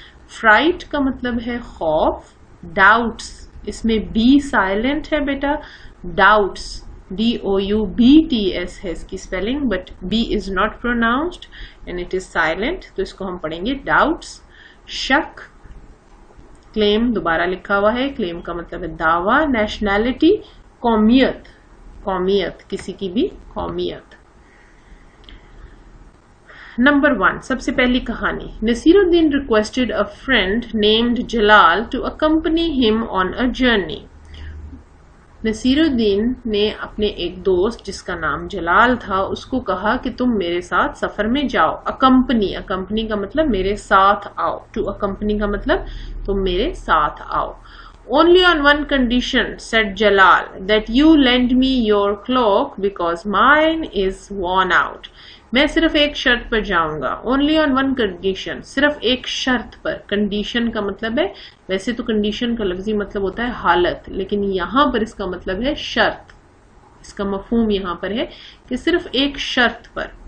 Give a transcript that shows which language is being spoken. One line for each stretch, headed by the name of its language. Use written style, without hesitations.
Urdu: Fright کا مطلب ہے خوف. ڈاؤٹس، اس میں بی سائلنٹ ہے بیٹا، ڈاؤٹس DOUBTS ہے اس کی spelling,
English: but B is not pronounced and it is silent,
Urdu: تو اس کو ہم پڑھیں گے ڈاؤٹس. شک. کلیم دوبارہ لکھا ہوا ہے، کلیم کا مطلب ہے دعویٰ. نیشنلٹی قومیت، کسی کی بھی قومیت. نمبر 1، سب سے پہلی کہانی.
English: Nasiruddin requested a friend named Jalal to accompany him on a journey.
Urdu: Naseer الدین نے اپنے ایک دوست جس کا نام جلال تھا اس کو کہا کہ تم میرے ساتھ سفر میں جاؤ. اکمپنی کا مطلب میرے ساتھ آؤ. ٹو اکمپنی کا مطلب تم میرے ساتھ آؤ.
English: Only on one condition, said Jalal, that you lend me your cloak because mine is worn out.
Urdu: میں صرف ایک شرط پر جاؤں گا.
English: Only on one condition,
Urdu: صرف ایک شرط پر. کنڈیشن کا مطلب ہے، ویسے تو کنڈیشن کا لفظی مطلب ہوتا ہے حالت، لیکن یہاں پر اس کا مطلب ہے شرط. اس کا مفہوم یہاں پر ہے کہ صرف ایک شرط پر.